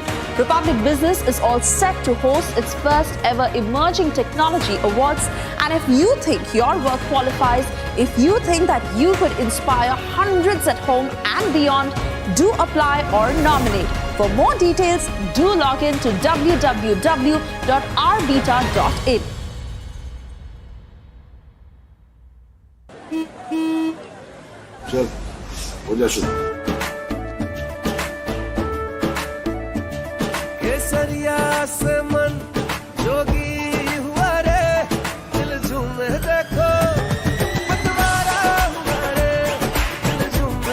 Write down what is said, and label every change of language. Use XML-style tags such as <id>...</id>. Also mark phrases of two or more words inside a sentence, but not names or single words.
<en>Republic Business is all set to host its first ever Emerging Technology Awards. And if you think your work qualifies, if you think that you could inspire hundreds at home and beyond, do apply or nominate. For more details, do log in to www.rbeta.in.</en> <hi>चल हो जा शुरू केसरिया से मन जोगी हुआ रे दिल झूमे देखो पतवारा हुआ रे दिल झूमे</hi>